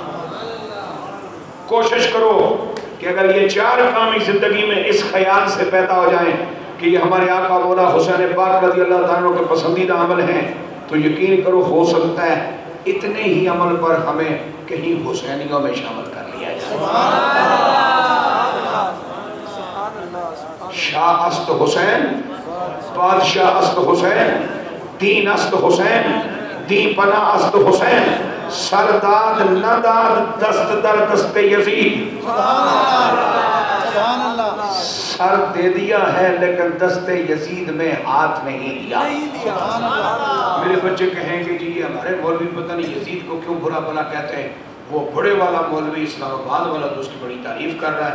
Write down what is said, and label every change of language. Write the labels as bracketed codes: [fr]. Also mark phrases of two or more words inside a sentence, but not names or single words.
[ur] کوشش کرو کہ اگر یہ چار کامی زندگی میں اس خیال سے پیدا ہو جائیں کہ یہ ہمارے آقا مولا حسین پاک رضی اللہ تعالیٰ کے پسندیدہ عمل ہیں تو یقین کرو ہو سکتا ہے اتنے ہی عمل پر ہمیں کہیں حسینیوں میں شامل کر لیا جائے [fa] شاہ است حسین بادشاہ است حسین دین است حسین دین پناہ است حسین سرداد نداد دست در دست یزید [ur] سر دے دیا ہے لیکن دستے یزید میں ہاتھ نہیں دیا. میرے بچے کہیں کہ جی ہمارے مولوی پتہ نہیں یزید کو کیوں برا بلا کہتے ہیں. وہ بڑے والا مولوی اسلام آباد والا تو اس کی بڑی تعریف کر رہا ہے.